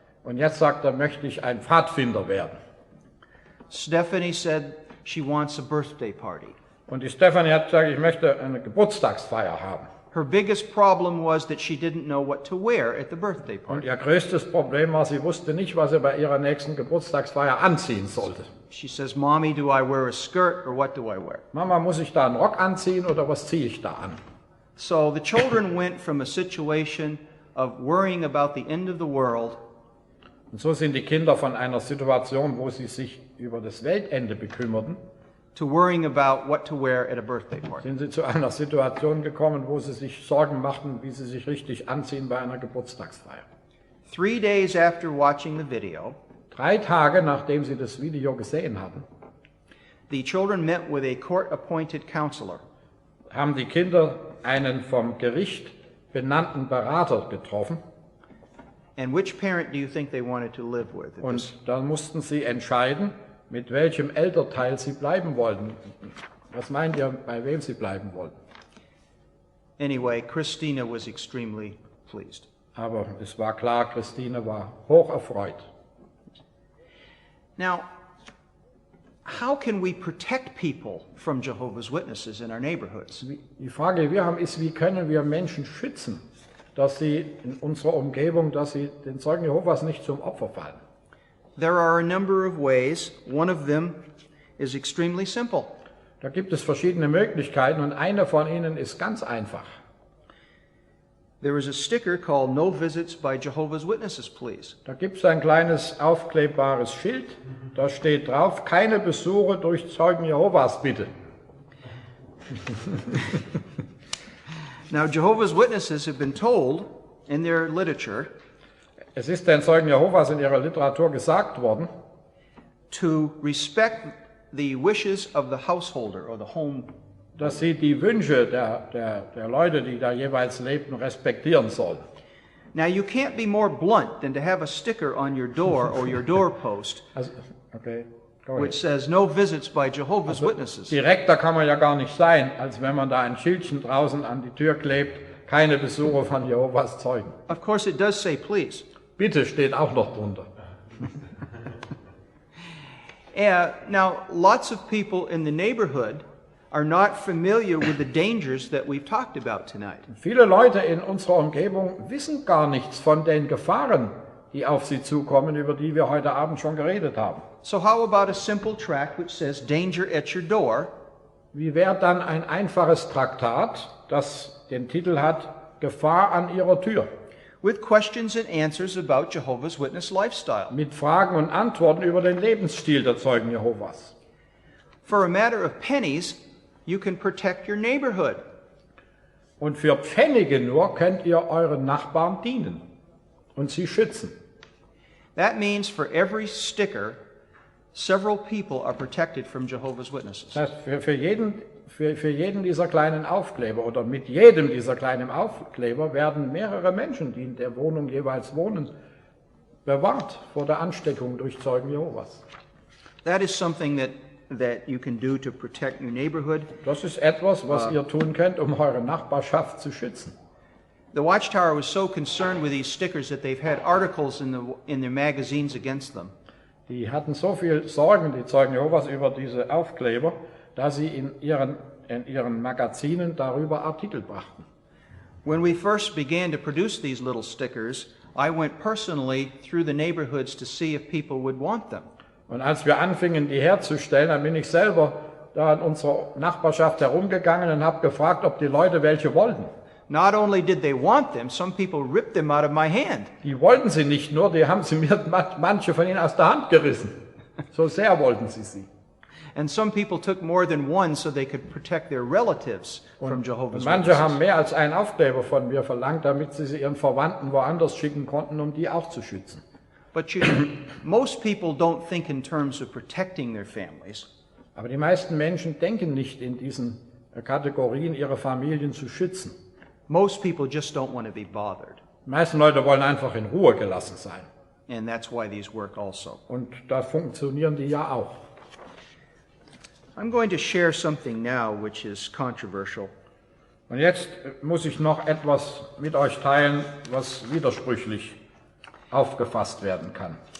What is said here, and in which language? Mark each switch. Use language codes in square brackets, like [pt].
[de] Und jetzt sagt er, möchte ich ein Pfadfinder werden. [en] Stephanie said she wants a birthday party. [de] Und die Stephanie hat gesagt, ich möchte eine Geburtstagsfeier haben. [en] Her biggest problem was that she didn't know what to wear at the birthday [de] Und [en] party. [de] ihr größtes Problem war, sie wusste nicht, was sie bei ihrer nächsten Geburtstagsfeier anziehen sollte. [en] She says, Mommy, do I wear a skirt or what do I wear? [de] Mama, muss ich da einen Rock anziehen oder was ziehe ich da an? [en] So the children went from a situation of worrying about the end of the world [de] Und so sind die Kinder von einer Situation, wo sie sich über das Weltende bekümmerten, [en] to worrying about what to wear at a birthday party. [de] sind sie zu einer Situation gekommen, wo sie sich Sorgen machten, wie sie sich richtig anziehen bei einer Geburtstagsfeier. [en] 3 days after watching the video, [de] 3 Tage nachdem sie das Video gesehen hatten, [en] the children met with a court-appointed counselor. [de] haben die Kinder einen vom Gericht benannten Berater getroffen. [en] And which parent do you think they wanted to live with? [de] Und dann mussten sie entscheiden, mit welchem Elternteil sie bleiben wollten. Was meint ihr, bei wem sie bleiben wollten? [en] Anyway, Christina was extremely pleased. [de] Aber es war klar, Christine war hoch erfreut. [en] Now, how can we protect people from Jehovah's Witnesses in our neighborhoods? [de] Die Frage, die wir haben, ist, wie können wir Menschen schützen, dass sie in unserer Umgebung, dass sie den Zeugen Jehovas nicht zum Opfer fallen? [en] There are a number of ways. One of them is extremely simple. [de] Da gibt es verschiedene Möglichkeiten und eine von ihnen ist ganz einfach. [en] There is a sticker called No Visits by Jehovah's Witnesses, please. [de] Da gibt es ein kleines aufklebbares Schild, da steht drauf, keine Besuche durch Zeugen Jehovas bitte. [en] Now, Jehovah's Witnesses have been told in their literature [de] Es ist den Zeugen Jehovas in ihrer Literatur gesagt worden, [en] to respect the wishes of the householder or the home. [de] dass sie die Wünsche der Leute, die da jeweils lebten, respektieren sollen. [en] Now, you can't be more blunt than to have a sticker on your door or your doorpost Also, okay, go ahead. which says no visits by Jehovah's Witnesses. [de] Direkter kann man ja gar nicht sein, als wenn man da ein Schildchen draußen an die Tür klebt, keine Besuche von Jehovas Zeugen. [en] Of course, it does say please. [de] Bitte steht auch noch drunter. [en] Now, lots of people in the neighborhood are not familiar with the dangers that we've talked about tonight. [de] Viele Leute in unserer Umgebung wissen gar nichts von den Gefahren, die auf sie zukommen, über die wir heute Abend schon geredet haben. [en] So how about a simple tract which says danger at your door? [de] Wie wäre dann ein einfaches Traktat, das den Titel hat Gefahr an ihrer Tür, [en] With questions and answers about Jehovah's Witness lifestyle. [de] mit Fragen und Antworten über den Lebensstil der Zeugen Jehovas. [en] For a matter of pennies, you can protect your neighborhood. [de] Und für Pfennige nur könnt ihr euren Nachbarn dienen und sie schützen. [en] That means for every sticker, several people are protected from Jehovah's Witnesses. [de] Das heißt, für jeden dieser kleinen Aufkleber oder mit jedem dieser kleinen Aufkleber werden mehrere Menschen, die in der Wohnung jeweils wohnen, bewahrt vor der Ansteckung durch Zeugen Jehovas. [en] That is something that you can do to protect your neighborhood. [de] Das ist etwas, was ihr tun könnt, um eure Nachbarschaft zu schützen. [en] The Watchtower was so concerned with these stickers that they've had articles in their magazines against them. [de] Die hatten so viel Sorgen, die Zeugen Jehovas, über diese Aufkleber, dass sie in ihren Magazinen darüber Artikel brachten. [en] When we first began to produce these little stickers, I went personally through the neighborhoods to see if people would want them. [de] Und als wir anfingen, die herzustellen, dann bin ich selber da in unserer Nachbarschaft herumgegangen und habe gefragt, ob die Leute welche wollten. [en] Not only did they want them, some people ripped them out of my hand. [de] Die wollten sie nicht nur, die haben sie mir manche von ihnen aus der Hand gerissen. So sehr wollten sie sie. [en] And some people took more than one so they could protect their relatives from Jehovah's [de] Und manche [en] Witnesses. [de] haben mehr als einen Aufkleber von mir verlangt, damit sie ihren Verwandten woanders schicken konnten, um die auch zu schützen. [en] But most people don't think in terms of protecting their families. [de] Aber die meisten Menschen denken nicht in diesen Kategorien, ihre Familien zu schützen. [en] Most people just don't want to be bothered. [de] Die meisten Leute wollen einfach in Ruhe gelassen sein. [en] And that's why these work also. [de] Und da funktionieren die ja auch. [en] I'm going to share something now which is controversial. [de] Und jetzt muss ich noch etwas mit euch teilen, was widersprüchlich aufgefasst werden kann.